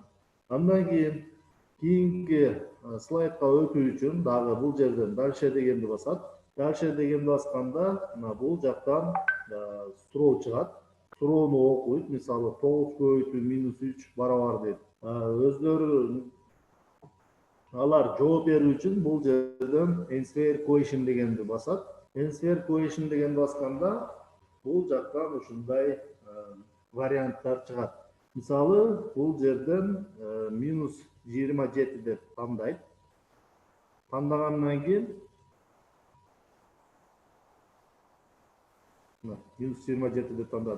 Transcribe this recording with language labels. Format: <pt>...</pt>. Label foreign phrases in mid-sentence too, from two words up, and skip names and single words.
<ky>Андан кийинки слайдка өтүү үчүн дагы бул жерден дальше дегенди басат. Дальше дегенди басканда бул жактан суроо чыгат. Суроону окуйт. Мисалы, 9 көбөйтүү -3 барабар дейт. Өздөрү алар жооп берүү үчүн бул жерден</ky> <en>answer question</en> <ky>дегенди басат.</ky> <en>Answer question</en> <ky>дегенди басканда бул жактан ушундай варианттар чыгат. Мисалы, бул жерден -27 деп тандайт. Тандагандан кийин -27 деп тандады.</ky>